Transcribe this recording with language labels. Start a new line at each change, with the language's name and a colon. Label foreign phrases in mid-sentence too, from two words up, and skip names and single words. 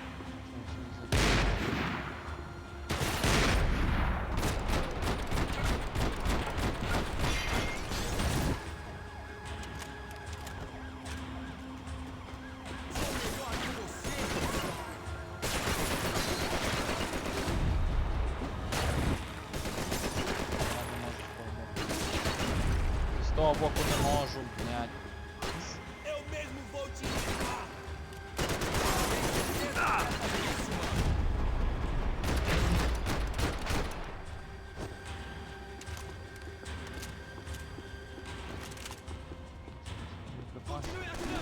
Portuguese: Sou melhor que você!
Ukrainian: З того боку не можу, блядь.
Portuguese: Eu mesmo vou te ensinar! Continue atirando!